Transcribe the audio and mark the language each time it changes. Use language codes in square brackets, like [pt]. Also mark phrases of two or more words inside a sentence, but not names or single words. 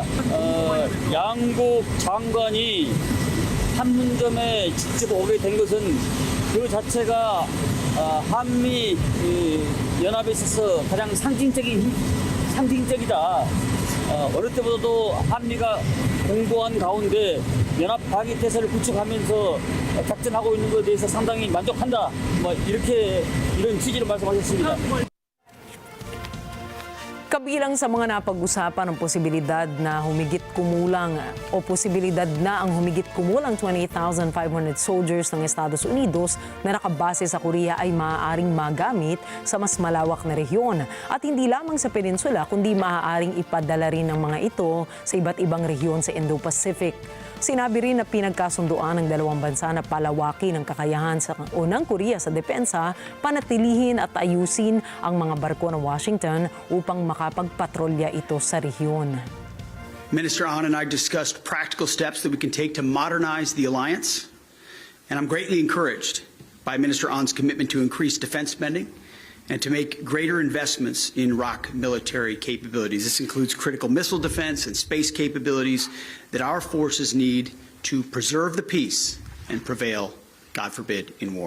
[ko] 양국 장관이 판문점에 직접 오게 된 것은 그 자체가 한미 연합에 있어서 가장 상징적이다. 어느 때보다도 한미가 공고한 가운데 연합 방위 태세를 구축하면서 작전하고 있는 것에 대해서 상당히 만족한다. 이런 취지로 말씀하셨습니다. [tl] Kabilang sa mga napag-usapan ang posibilidad na ang humigit kumulang 28,500 soldiers ng Estados Unidos na nakabase sa Korea ay maaaring magamit sa mas malawak na rehiyon at hindi lamang sa peninsula kundi maaaring ipadala rin ang mga ito sa iba't ibang rehiyon sa Indo-Pacific. Sinabi rin na pinagkasunduan ng dalawang bansa na palawakin ang kakayahan ng Korea sa depensa, panatilihin at ayusin ang mga barko ng Washington upang makapagpatrolya ito sa rehiyon. [en] Minister Ahn and I discussed practical steps that we can take to modernize the alliance, and I'm greatly encouraged by Minister Ahn's commitment to increase defense spending and to make greater investments in ROK military capabilities. This includes critical missile defense and space capabilities that our forces need to preserve the peace and prevail, God forbid, in war.